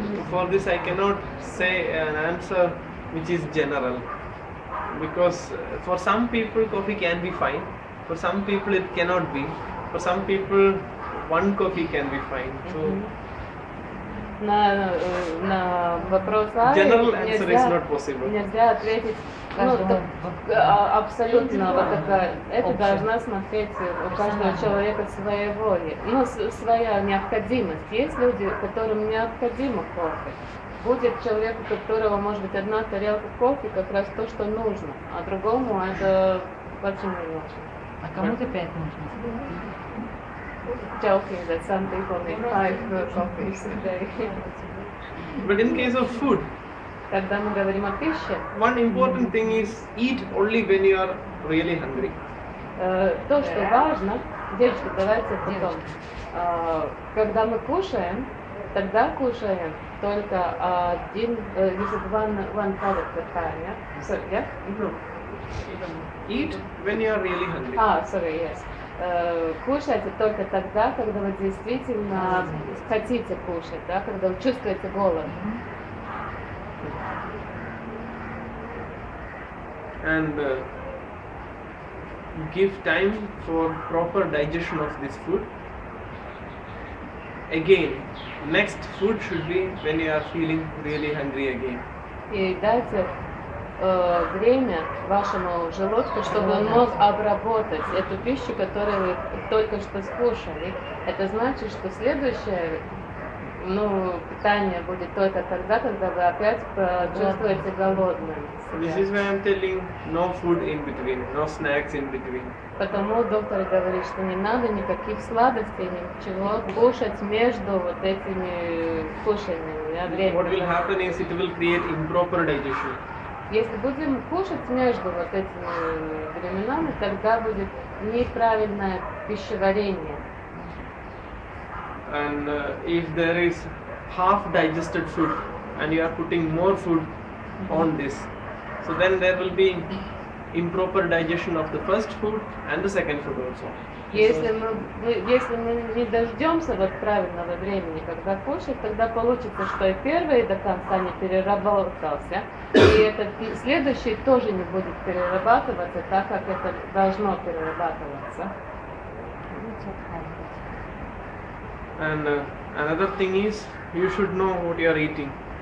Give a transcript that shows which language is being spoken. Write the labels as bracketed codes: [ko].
[en] For this, I cannot say an answer which is general, because for some people coffee can be fine, for some people it cannot be, for some people one coffee can be fine. So [ru] на вопрос [en] general answer is not possible. [ru] Нельзя ответить абсолютно вот такая. Это должна смотреть у каждого человека своей воли. Ну, своя необходимость. Есть люди, которым необходимо кофе. Будет человек, у которого может быть одна тарелка кофе, как раз то, что нужно, а другому это очень не нужно. А кому-то 5 нужно. [en] Joking that some people need 5 coffees a day. But in case of food, [ru] Когда мы говорим о пище, [en] one important thing is eat only when you are really hungry. [ru] То, что важно, девочки, давайте потом. Когда мы кушаем, тогда кушаем только один, [en] one product at a time, yeah? So, yeah? Eat when you are really hungry. Sorry, yes. [ru] Кушайте только тогда, когда вы действительно хотите кушать, да, когда вы чувствуете голод. [en] And give time for proper digestion of this food. Again, next food should be when you are feeling really hungry again. [ru] И дайте время вашему желудку, чтобы он мог обработать эту пищу, которую вы только что скушали. Это значит, что следующее питание будет только тогда, когда вы опять чувствуете голодным. [en] This is why I am telling no food in between, no snacks in between. [ru] Потому доктор говорит, что не надо никаких сладостей, ничего кушать между вот этими кушаниями. [en] What will happen is it will create improper digestion. [ru] Если будем кушать между вот этими временами, тогда будет неправильное пищеварение. [en] And if there is half digested food and you are putting more food on this, so then there will be improper digestion of the first food and the second food also. [ru] Если мы не дождемся вот правильного времени, когда кушать, тогда получится, что и первый до конца не переработался, и этот следующий тоже не будет перерабатываться так, как это должно перерабатываться. [en] And another thing is, you should know what you are eating.